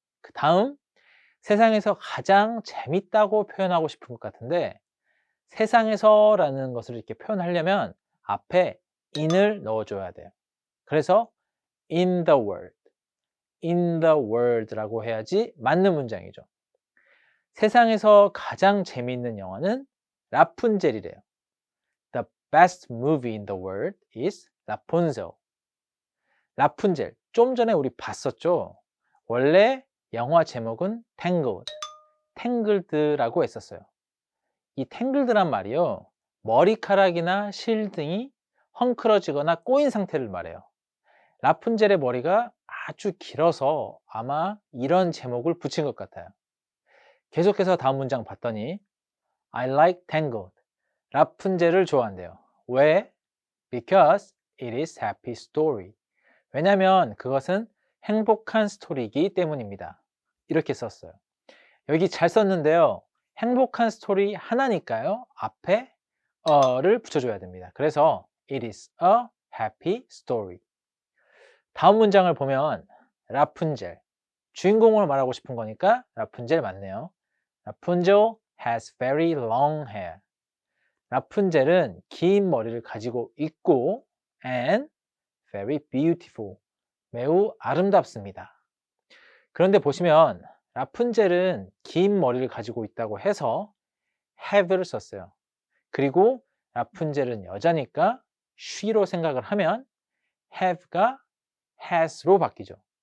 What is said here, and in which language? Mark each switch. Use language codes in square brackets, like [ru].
[ko] 그 다음 세상에서 가장 재밌다고 표현하고 싶은 것 같은데 세상에서라는 것을 이렇게 표현하려면 앞에 in을 넣어줘야 돼요. 그래서 [en] in the world [ko] 라고 해야지 맞는 문장이죠. 세상에서 가장 재미있는 영화는 라푼젤이래요. [en] The best movie in the world is Rapunzel. [ko] 라푼젤, 좀 전에 우리 봤었죠? 원래 영화 제목은 탱글드라고 했었어요. 이 탱글드란 말이요. 머리카락이나 실 등이 헝클어지거나 꼬인 상태를 말해요. 라푼젤의 머리가 아주 길어서 아마 이런 제목을 붙인 것 같아요. 계속해서 다음 문장 봤더니 [en] I like tangled. [ko] 라푼젤을 좋아한대요. 왜? [en] Because it is happy story. [ko] 왜냐면 그것은 행복한 스토리이기 때문입니다. 이렇게 썼어요. 여기 잘 썼는데요. 행복한 스토리 하나니까요. 앞에 a를 붙여줘야 됩니다. 그래서 [en] it is a happy story. [ko] 다음 문장을 보면 라푼젤, 주인공을 말하고 싶은 거니까 라푼젤 맞네요. [en] Rapunzel has very long hair. [ko] 라푼젤은 긴 머리를 가지고 있고 [en] and very beautiful. [ko] 매우 아름답습니다. 그런데 보시면 라푼젤은 긴 머리를 가지고 있다고 해서 have를 썼어요. 그리고 라푼젤은 여자니까 she로 생각을 하면 have가 has로 바뀌죠.